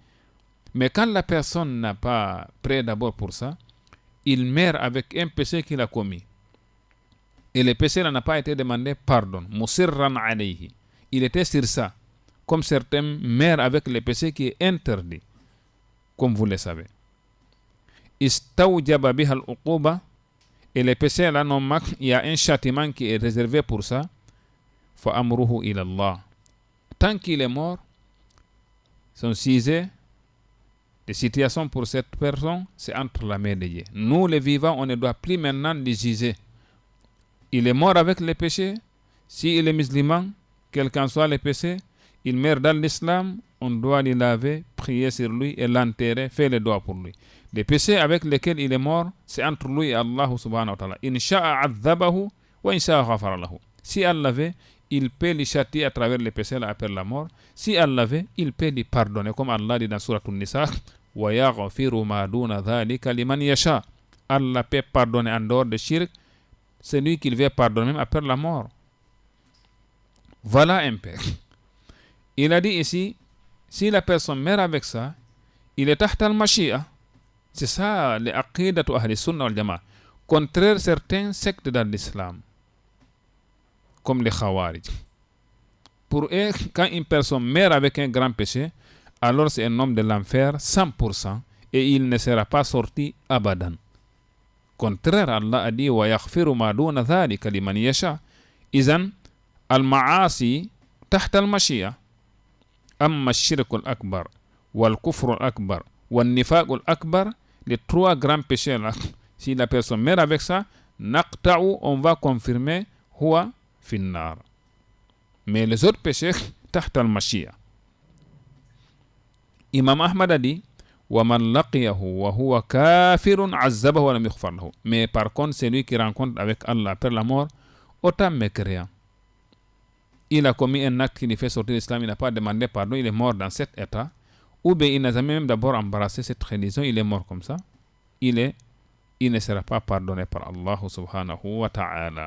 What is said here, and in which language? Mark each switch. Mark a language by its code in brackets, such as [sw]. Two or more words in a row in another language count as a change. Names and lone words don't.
[fr] Mais quand la personne n'a pas prêt d'abord pour ça, il meurt avec un péché qu'il a commis. Et le péché n'a pas été demandé pardon. [ar] مصرا عليه. [fr] Il était sur ça. Comme certains meurent avec le péché qui est interdit. Comme vous le savez. [ar] استوجب بها العقوبة. [fr] Et le péché là, il y a un châtiment qui est réservé pour ça. [ar] فأمره إلى الله. [fr] Tant qu'il est mort, son sujet, les situations pour cette personne, c'est entre la main de Dieu. Nous, les vivants, on ne doit plus maintenant les juger. Il est mort avec les péchés. S'il est musulman, quel qu'en soit les péchés, il meurt dans l'islam, on doit le laver, prier sur lui et l'enterrer, faire les doigts pour lui. Les péchés avec lesquels il est mort, c'est entre lui et [ar] الله سبحانه وتعالى. إن شاء عذبه وإن شاء غفر له. [fr] Si Allah veut, il peut les châtier à travers les péchés après la mort. Si Allah veut, il peut les pardonner. Comme Allah dit dans Surah An-Nisa, [ar] ويغفر ما دون ذلك لمن يشاء. [fr] Allah peut pardonner en dehors de shirk, celui qu'il veut pardonner même après la mort. Voilà un peu. Il a dit ici, si la personne meurt avec ça, il est [ar] تحت المشيئة. [fr] C'est ça, les [ar] عقيدة أهل السنة والجماعة. [fr] Contraire certains sectes dans l'islam, comme les khawarij. Pour eux, quand une personne meurt avec un grand péché, alors c'est un homme de l'enfer 100% et il ne sera pas sorti abadan. Contraire, Allah a dit [ar] ويغفر ما دون ذلك لمن يشاء. إذن المعاصي تحت المشيئة. أما الشرك الأكبر والكفر الأكبر والنفاق الأكبر, [fr] les 3 grands péchés là, si la personne meurt avec ça, naqta'u, on va confirmer [ar] هو في النار. [fr] Mais les autres péchés [ar] تحت المشيئة. [fr] Imam Ahmad a dit [ar] وَمَنْ لَقِيَهُ وَهُوَ كَافِرٌ عَذَّبَهُ وَلَمْ يُغْفَرْ لَهُ. [fr] Mais par contre, celui qui rencontre avec Allah après la mort, autant mécréant. Il a commis un acte qui lui fait sortir de l'islam, il n'a pas demandé pardon, il est mort dans cet état. Ou bien il n'a jamais même d'abord embrassé cette religion, il est mort comme ça. Il ne sera pas pardonné par [ar] الله سبحانه وتعالى.